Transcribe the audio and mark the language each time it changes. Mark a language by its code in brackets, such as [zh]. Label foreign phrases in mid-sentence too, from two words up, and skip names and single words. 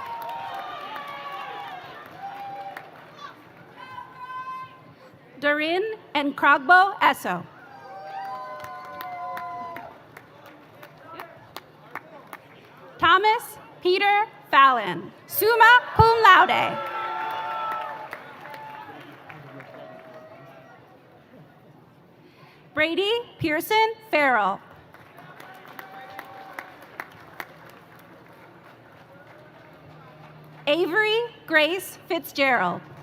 [en] Dorin and Krogbo Esso. Thomas Peter Fallon, [la] summa cum laude. [en] Brady Pearson Farrell. Avery Grace Fitzgerald.